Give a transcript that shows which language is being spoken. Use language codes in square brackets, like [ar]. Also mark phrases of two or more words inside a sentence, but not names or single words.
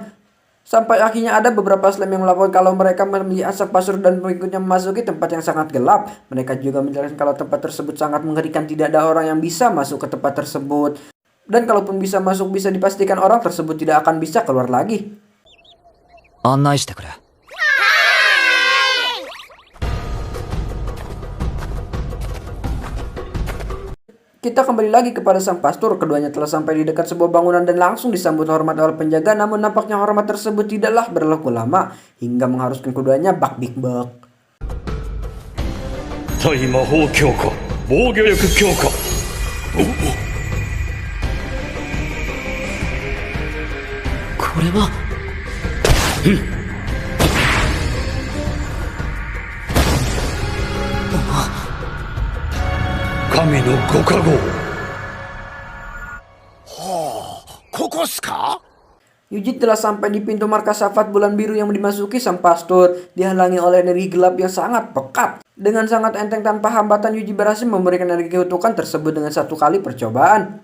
[id] Sampai akhirnya ada beberapa slime yang melaporkan kalau mereka melihat sang pastor dan pengikutnya memasuki tempat yang sangat gelap. Mereka juga menjelaskan kalau tempat tersebut sangat mengerikan, tidak ada orang yang bisa masuk ke tempat tersebut. Dan kalaupun bisa masuk, bisa dipastikan orang tersebut tidak akan bisa keluar lagi. [ja] 案内してくれ。 [id] Kita kembali lagi kepada sang pastor. Keduanya telah sampai di dekat sebuah bangunan dan langsung disambut hormat oleh penjaga. Namun nampaknya hormat tersebut tidaklah berlaku lama hingga mengharuskan keduanya bak-bik-bak. [ja] 対魔法強化防御力強化。これは。神のご加護。 [id] Yuji telah sampai di pintu markas Safat bulan biru yang dimasuki sang pastor. Dihalangi oleh energi gelap yang sangat pekat. Dengan sangat enteng tanpa hambatan, Yuji berhasil memberikan energi kutukan tersebut dengan satu kali percobaan.